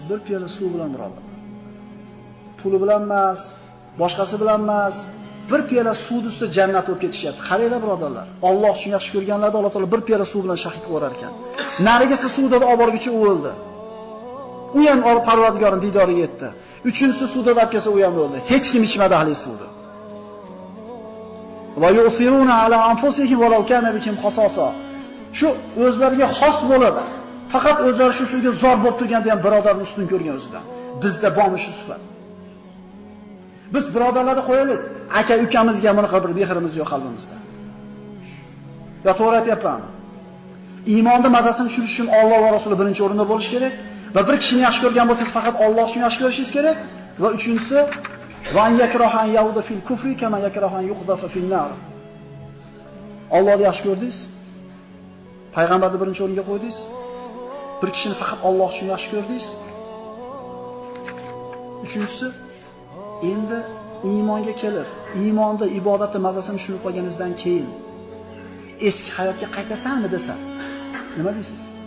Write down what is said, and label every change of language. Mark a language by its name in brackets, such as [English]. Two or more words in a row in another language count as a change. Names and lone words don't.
[Uzbek] Bir piyola suv bilan birodar. Puli bilan emas, boshqasi bilan emas, bir piyola suv ustida jannat bo'lib ketishyapti. Qaranglar birodarlar. Alloh uchun yaxshi ko'rganlarda Alloh taolo bir piyola suv bilan shahid qo'rar ekan. Narigisi suvda olib borguncha o'ldi. U ham Parvardigorning didoriga yetdi. Uchinchisi suvda olib kelsa u ham o'ldi. Hech kim ichmadi ahli suvni. [Arabic] ويؤثرون على أنفسهم ولو كان بهم خصاصة. [Uzbek] Shu o'zlariga xos bo'lib, faqat o'zlari shu suvga zor bo'lib turganda ham birodarni ustun ko'rgan o'zidan. bizda bormi shu sifat? Biz birodarlarni qo'yaylik, aka-ukamizga bunaqa bir mehrimiz yo'q qalbimizda. Ya to'g'ri aytyapmanmi? Iymonning mazasini tushirish uchun Alloh va Rasuli birinchi o'rinda bo'lish kerak va bir kishini yaxshi ko'rgan bo'lsangiz faqat Alloh uchun yaxshi ko'rishingiz kerak va uchinchisi [Arabic] وأن يكره أن يعود في الكفر كما يكره أن يقذف في النار. [Uzbek] Allohni yaxshi ko'rdingiz? Payg'ambarni birinchi o'ringa qo'ydingiz? Bir kishini faqat Alloh uchun yaxshi ko'rdingiz? Uchinchisi, endi iymonga kelib, iymonda ibodatning mazasini tushunib qolganingizdan keyin eski hayotga qaytasanmi desa, nima deysiz?